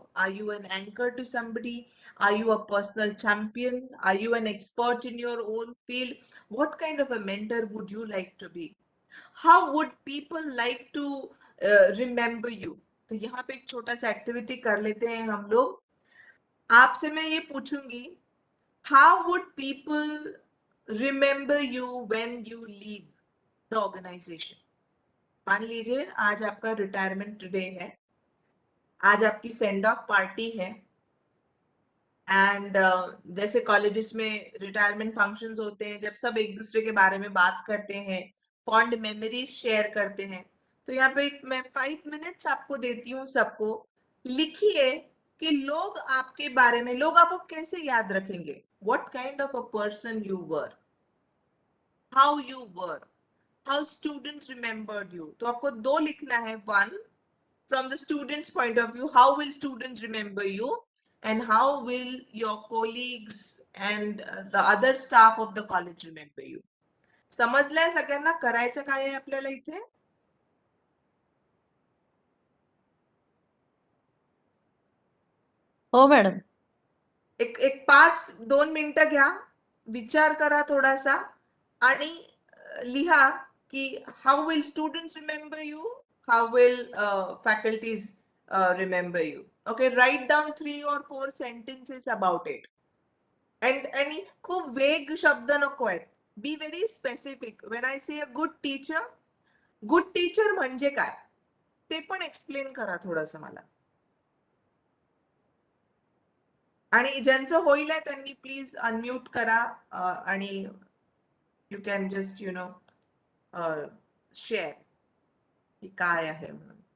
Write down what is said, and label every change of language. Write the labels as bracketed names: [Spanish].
[English] Are you an anchor to somebody? Are you a personal champion? Are you an expert in your own field? What kind of a mentor would you like to be? How would people like to remember you? [Hindi] तो यहाँ पे एक छोटा सा activity कर लेते हैं हम लोग. आपसे मैं ये पूछूंगी, [English] how would people remember you when you leave the organization? [Hindi] मान लीजिए आज आपका रिटायरमेंट डे है, आज आपकी सेंड ऑफ पार्टी है, एंड जैसे कॉलेजेस में रिटायरमेंट फंक्शंस होते हैं, जब सब एक दूसरे के बारे में बात करते हैं, फॉन्ड मेमोरीज शेयर करते हैं, तो यहाँ पे मैं 5 मिनट्स आपको देती हूँ. सबको लिखिए कि लोग आपके बारे में, लोग आपको कैसे याद रखेंगे. [English] What kind of a person you were, how you were, how students remembered you. [Hindi] तो आपको 2 लिखना है. [English] 1, from the student's point of view, how will students remember you, and how will your colleagues and the other staff of the college remember you? [Marathi] समजलंय सगळ्यांना? करायचं काय आहे आपल्याला इथे? हो मॅडम. एक 2 मिनिटं घ्या, विचार करा थोडासा आणि लिहा की [English] how will students remember you, how will faculties remember you. Okay, write down 3 or 4 sentences about it. [Marathi] आणि खूप वेग शब्द नको आहेत. [English] Be very specific. When I say a good teacher [Marathi] म्हणजे काय ते पण एक्सप्लेन करा थोडंसं मला. आणि ज्यांचं होईल आहे त्यांनी प्लीज अनम्यूट करा आणि [English] you can just you know share [Marathi] की काय आहे म्हणून.